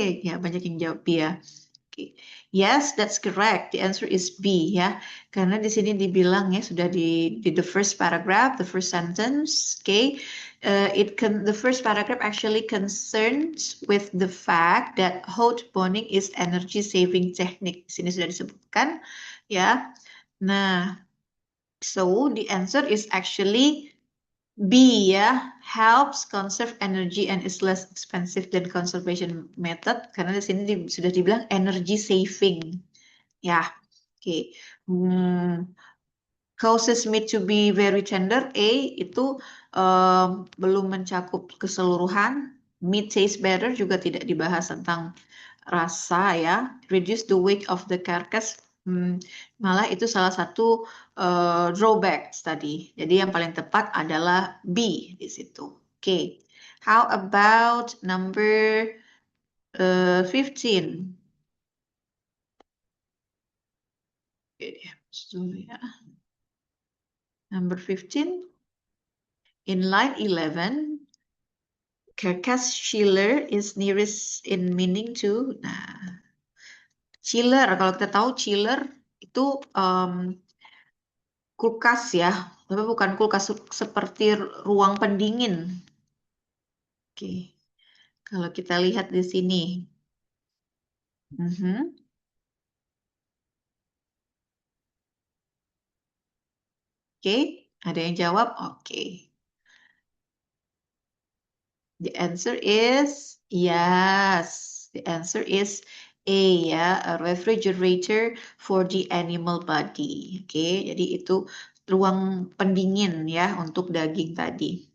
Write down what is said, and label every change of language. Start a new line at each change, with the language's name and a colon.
Indonesian: Ya, banyak yang jawab B ya. Oke.
English: Yes, that's correct. The answer is B
Indonesian: ya. Karena di sini dibilang ya sudah di
English: the first paragraph, the first sentence. Oke. The first paragraph actually concerns with the fact that hot boning is energy saving technique.
Indonesian: Di sini sudah disebutkan ya.
English: Nah, so the answer is actually B ya, helps conserve energy and is less expensive than conservation method
Indonesian: karena di sini sudah dibilang
English: energy saving. Ya, oke. Causes meat to be very tender.
Indonesian: A itu belum mencakup keseluruhan.
English: Meat tastes better
Indonesian: juga tidak dibahas tentang rasa ya.
English: Reduce the weight of the carcass.
Indonesian: Malah itu salah satu drawback tadi. Jadi yang paling tepat adalah B di situ.
English: Oke. How about number 15?
Indonesian: Oke, dulu ya. Number 15.
English: In line 11, carcass chiller is nearest in meaning to.
Indonesian: Nah, chiller, kalau kita tahu chiller itu kulkas ya, tapi bukan kulkas seperti ruang pendingin. Oke, kalau kita lihat di sini. Oke, ada yang jawab? Oke.
English: The answer is yes. The answer is A ya, a refrigerator for the animal body.
Indonesian: Oke, jadi itu ruang pendingin ya untuk daging tadi.